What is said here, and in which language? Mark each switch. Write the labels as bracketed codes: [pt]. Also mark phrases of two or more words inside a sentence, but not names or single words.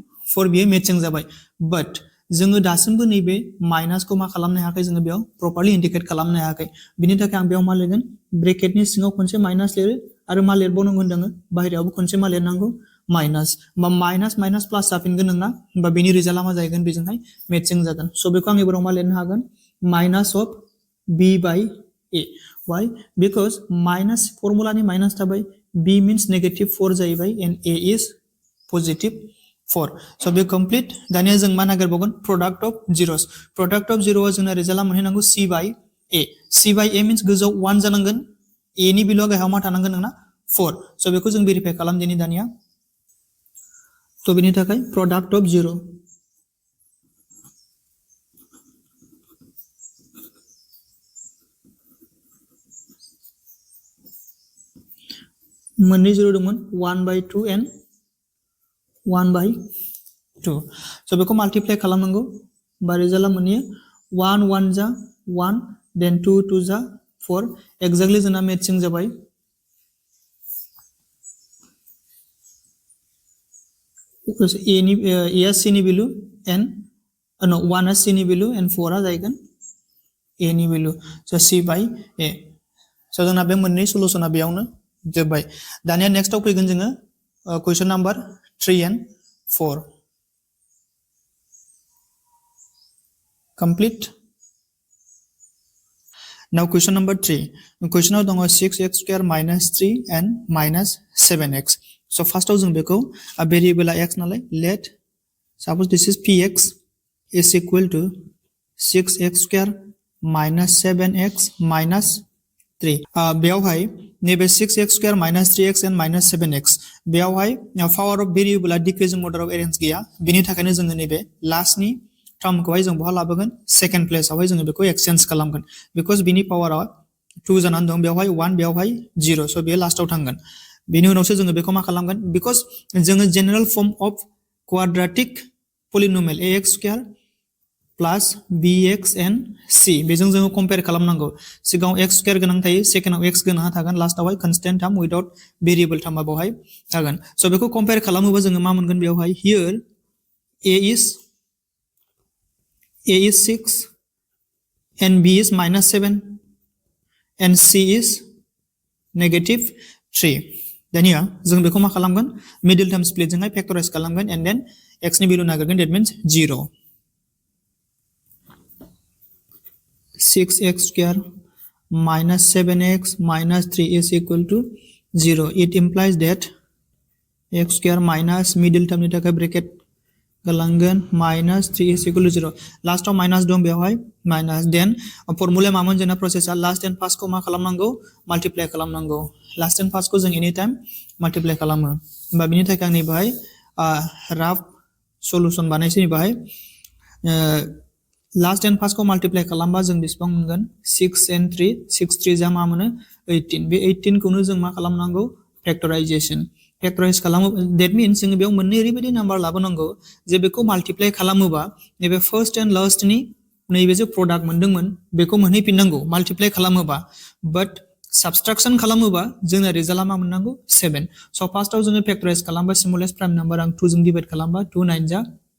[brx] 4 बियो मेचिं जाबाय बाट जोङो दासिमबो नैबे माइनासखौ मा खालामनो हायाखै जोङो बेयाव प्रपारलि इन्डिकेट खालामनो हायाखै बिनि थाखाय आं बेयाव मा लिरगोन ब्रेकेटनि सिङाव खनसे माइनास लिरो आरो मा लिरबावनांगौ होनदों बाहेरायावबो खनसे मा लिरनांगौ माइनास बा माइनास माइनास प्लास जाफिनगोन नोंना बा बेनि रिजाल्टआ मा जाहैगोन बेजोंहाय मेचिं जागोन स' बेखौ आं एबाराव मा लिरनो हागोन [en] minus of b by a why because minus [brx] फर्मुलानि माइनास थाबाय [en] b means negative 4 [brx] जाहैबाय [en] and a is positive 4 so [brx] बे कमप्लीट दानिया जों मा नागिरबावगोन [en] product of zeros product of zero [brx] जोंना रिजाल्टआ मोनहैनांगौ [en] c by a means [brx] गोजौआव 1 जानांगोन a नि बिलुआ गाहायाव मा थानांगोन नोंना 4 so बेखौ जों भेरिफाइ खालामदिनि दानिया तो बेनि थाखाय [en] product of zero [brx] मोननै जीरो दंमोन [en] 1 by 2 and 1 by 2 so [brx] बेखौ माल्टिप्लाइ खालामनांगौ बा रिजाल्टआ मोनहैयो 1 1 जा 1 then 2 2 जा 4 एक्जेक्टलि जोंना मेचिं जाबाय a नि a c नि भेल्यु and no 1 c नि भेल्यु and 4 आ जाहैगोन a नि भेल्यु [en] so c by a so [brx] जोंना बे मोननै सलुशना बेयावनो जोब्बाय दानिया नेक्स्टआव फैगोन जोङो [en] question number 3 and 4 complete now question number 3 [brx] questionआव दङ [en] 6x square minus 3 and minus 7x so [brx] फार्स्टआव जों बेखौ भेरिएबलआ x नालाय [en] let suppose this is px is equal to 6x square minus 7x minus 3 [brx] बेयावहाय नैबे [en] 6x square minus 3x and minus 7x [brx] बेयावहाय पावर अफ भेरिएबलआ डिक्रिजिं [en] order of arrange [brx] गैया बेनि थाखायनो जोङो नैबे लास्टनि टर्मखौहाय जों बहा लाबोगोन सेकेन्ड प्लेसआवहाय जोङो बेखौ एक्सचेन्ज खालामगोन बिकज बिनि पावारा 2 जानानै दं बेयावहाय 1 बेयावहाय 0 स' बेयो लास्टआव थांगोन बेनि उनावसो जोङो बेखौ मा खालामगोन बिकज जोङो [en] general form of quadratic polynomial ax square plus bx and c [brx] बेजों जोङो कम्पेयर खालामनांगौ सिगाङाव [en] x square [brx] गोनां थायो सेकेन्डआव x गोनां थागोन लास्टआवहाय [en] constant term without variable [brx] टार्मआ बेवहाय थागोन स' बेखौ कम्पेयर खालामोबा जोङो मा मोनगोन बेवहाय हियर a [en] is 6 and b is minus 7 and c is negative 3 [brx] दानिया जों बेखौ मा खालामगोन [en] middle term split [brx] जोंहाय फैक्टराइज खालामगोन [en] and then x [brx] नि भेल्यु नागिरगोन [en] that means 0 6x square minus 7x minus 3 is equal to 0 it implies that x square minus middle term [brx] नि थाखाय ब्रैकेट गलांगोन [en] minus 3 is equal to 0 [brx] लास्टआव माइनास दं बेवहाय [en] minus then formula [brx] मामोन जोंना प्रोसेसआ [en] last and first [brx] को मा खालामनांगौ माल्टिप्लाइ खालामनांगौ [en] last and first [brx] को जों [en] any time multiply [brx] खालामो होमबा बिनि थाखाय आं नै बेवहाय [en] rough solution [brx] बानायसै बेवहाय [en] last and first [brx] को माल्टिप्लाइ खालामबा जों बेसेबां मोनगोन [en] 6 and 3 [brx] 6 3 जा मा मोनो 18 बे 18 खौनो जों मा खालामनांगौ फैक्टराइजेशन फैक्टराइज खालामो [en] that means [brx] जों बेयाव मोननै ओरैबायदि नाम्बार लाबोनांगौ जे बेखौ माल्टिप्लाइ खालामोबा नैबे फर्स्ट एन्ड लास्टनि नैबे जे प्रडाक्ट मोनदोंमोन बेखौ मोनहैफिननांगौ माल्टिप्लाइ खालामोबा बाट सबट्राक्शन खालामोबा जोंना रिजाल्टआ मा मोननांगौ 7 स' फार्स्टआव जोङो फैक्टराइज खालामबा [en] simplest prime number [brx] आं 2 जों डिवाइड खालामबा 2 9 जा